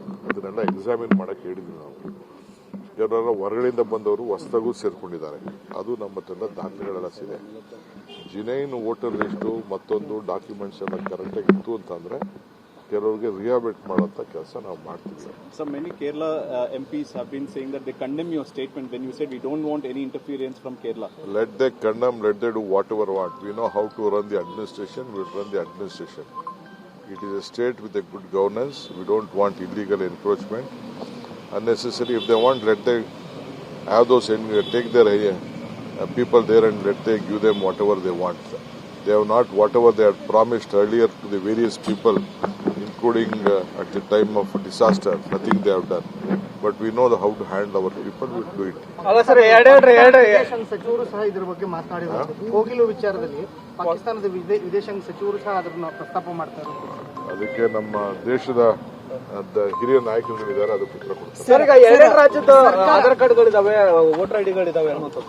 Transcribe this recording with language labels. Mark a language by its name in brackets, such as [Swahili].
[Kannada] ಅದನ್ನೆಲ್ಲ ಎಕ್ಸಾಮಿನ್ ಮಾಡಕ್ಕೆ ಹೇಳಿದ್ವಿ ನಾವು. ಕೆಲವರ ಹೊರಗಡೆಯಿಂದ ಬಂದವರು ಹೊಸದಾಗೂ ಸೇರ್ಕೊಂಡಿದ್ದಾರೆ. ಅದು ನಮ್ಮ ಹತ್ರ ದಾಖಲೆಗಳೆಲ್ಲ ಇದೆ. ಜಿನೈನ್ ವೋಟರ್ ಲಿಸ್ಟು ಮತ್ತೊಂದು ಡಾಕ್ಯುಮೆಂಟ್ಸ್ ಎಲ್ಲ ಕರೆಕ್ಟಾಗಿ ಇತ್ತು ಅಂತಂದ್ರೆ ಕೆಲವರಿಗೆ ರಿಹಾಬಿಲಿಟ್ ಮಾಡುವಂತ ಕೆಲಸ ನಾವು ಮಾಡ್ತೀವಿ. [English] Some many Kerala MPs have been saying that they condemn your statement when you said we don't want any interference from Kerala. Let they condemn, let they do whatever want. We know how to run the administration, we will run the administration. It is a state with a good governance. We don't want illegal encroachment. Unnecessary, if they want, let they have those, take their people there and let they give them whatever they want. They have not whatever they had promised earlier to the various people, including at the time of disaster, nothing they have done. But we know how to handle our people, we will do it. [Kannada] ಅಲ್ಲ sir, ವಿದೇಶಾಂಗ ಸಚಿವರು ಸಹ ಇದ್ರ ಬಗ್ಗೆ ಮಾತನಾಡಿದ್ದಾರೆ. ಕೋಗಿಲು ವಿಚಾರದಲ್ಲಿ ಪಾಕಿಸ್ತಾನದ ವಿದೇಶಾಂಗ ಸಚಿವರು ಸಹ ಅದನ್ನ ಪ್ರಸ್ತಾಪ ಮಾಡ್ತಾರೆ. ಅದಕ್ಕೆ ನಮ್ಮ ದೇಶದ ಹಿರಿಯ ನಾಯಕರುಗಳಿದ್ದಾರೆ, ಅದು ಉತ್ತರ ಕೊಡ್ತಾರೆ. ಸರ್, ಈಗ ಎರಡೆರಡು ರಾಜ್ಯದ ಆಧಾರ್ ಕಾರ್ಡ್ಗಳಿದಾವೆ, ವೋಟರ್ ಐಡಿಗಳಿದಾವೆ ಅನ್ನೋ